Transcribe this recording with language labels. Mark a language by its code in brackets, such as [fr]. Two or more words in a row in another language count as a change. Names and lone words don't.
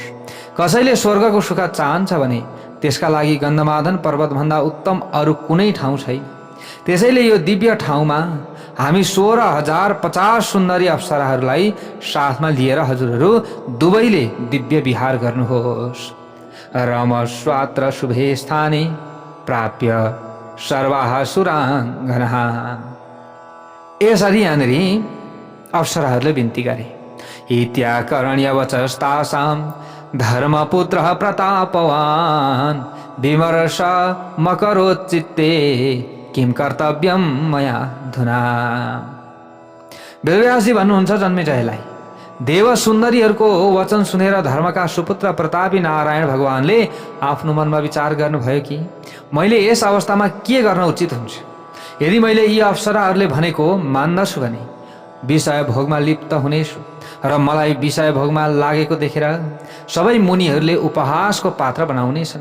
[ne] कसैले स्वर्गको सुख चाहन्छ भने त्यसका लागि गन्धमादन पर्वतभन्दा उत्तम अरू कुनै ठाउँ छैन। त्यसैले यो दिव्य ठाउँमा हामी 16,050 सुन्दरी अप्सराहरूलाई साथमा लिएर हजुरहरू दुवैले दिव्य विहार गर्नुहोस्। [sa] रमस्वात्र शुभे स्थाने प्राप्य सर्वाः सुराङ्गनाः। [ne] यसरी यहाँनिर अप्सराहरूले बिन्ती गरे। [sa] इत्याकर्ण्यवचस्तासां धर्मपुत्रः प्रतापवान् विमर्श मकरोच्चित्ते किं कर्तव्यम मया धुना। [ne] वेदव्यासजी भन्नुहुन्छ जन्मेजयलाई, देव सुन्दरीहरूको वचन सुनेर धर्मका सुपुत्र प्रतापी नारायण भगवानले आफ्नो मनमा विचार गर्नुभयो कि मैले यस अवस्थामा के गर्न उचित हुन्छ। यदि मैले यी अप्सराहरूले भनेको मान्दछु भने विषय भोगमा लिप्त हुनेछु र मलाई विषय भोगमा लागेको देखेर सबै मुनिहरूले उपहासको पात्र बनाउनेछन्।